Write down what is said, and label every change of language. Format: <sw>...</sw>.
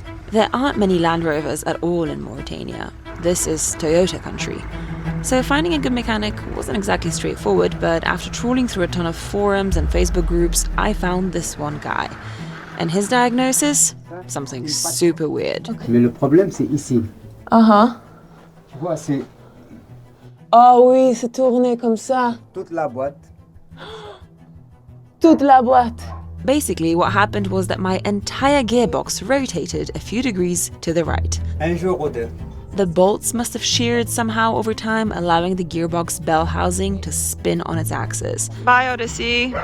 <en>There aren't many Land Rovers at all in Mauritania. This is Toyota country. So finding a good mechanic wasn't exactly straightforward, but after trawling through a ton of forums and Facebook groups, I found this one guy. And his diagnosis? Something super weird.</en> <fr>Mais le problème, c'est ici. Uh-huh. Tu vois, c'est Oh oui, c'est tourné comme ça. toute la boîte. Toute la boîte.</fr> <en>Basically, what happened was that my entire gearbox rotated a few degrees to the right.</en> <fr>Un jour ou deux.</fr> <en>The bolts must have sheared somehow over time, allowing the gearbox bell housing to spin on its axis. Bye, Odyssey.</en>